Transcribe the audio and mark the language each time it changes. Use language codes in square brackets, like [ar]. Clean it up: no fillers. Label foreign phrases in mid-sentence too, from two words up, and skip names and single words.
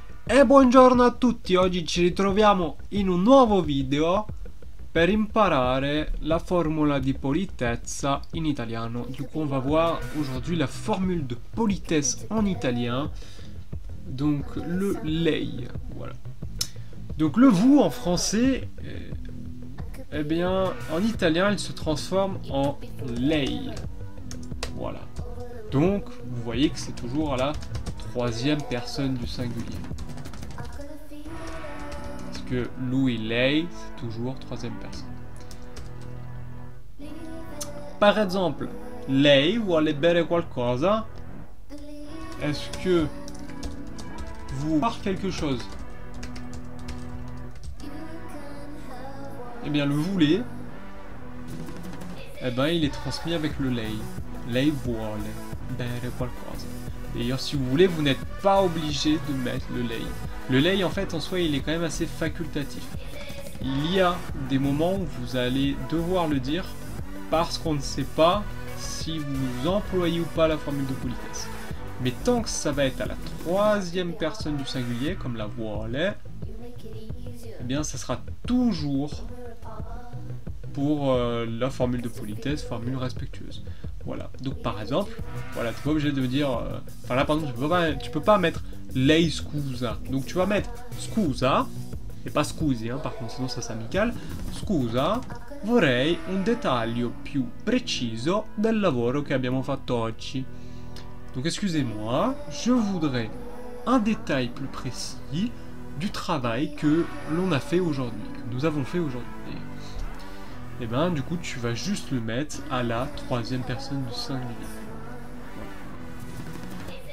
[it] E buongiorno a tutti, oggi ci ritroviamo in un nuovo video per imparare la formula di politezza in italiano. [fr] Du coup on va voir aujourd'hui la formule de politesse en italien, donc le lei, voilà. Donc le vous en français, eh bien en italien il se transforme en lei, voilà. Donc vous voyez que c'est toujours à la troisième personne du singulier. Que lui, lei, c'est toujours troisième personne. Par exemple, [it] lei vuole bere qualcosa. [fr] Est-ce que vous boire quelque chose? Eh bien, le voulez, eh ben, il est transmis avec le lei. [it] Lei vuole bere qualcosa. [fr] D'ailleurs, si vous voulez, vous n'êtes pas obligé de mettre le lei. Le lei, en fait, en soi, il est quand même assez facultatif. Il y a des moments où vous allez devoir le dire parce qu'on ne sait pas si vous employez ou pas la formule de politesse. Mais tant que ça va être à la troisième personne du singulier, comme [it] la vuole, [fr] eh bien, ça sera toujours pour la formule de politesse, formule respectueuse. Voilà. Donc, par exemple, voilà, tu n'es pas obligé de dire... Enfin là, par exemple, tu peux pas mettre [it] lei scusa. [fr] Donc, tu vas mettre scusa, et pas scusi, hein, par contre, sinon ça c'est amical. [it] Scusa, vorrei un dettaglio più preciso del lavoro che abbiamo fatto oggi. [fr] Donc, excusez-moi, je voudrais un détail plus précis du travail que l'on a fait aujourd'hui, que nous avons fait aujourd'hui. Et ben, du coup, tu vas juste le mettre à la troisième personne du singulier. Voilà.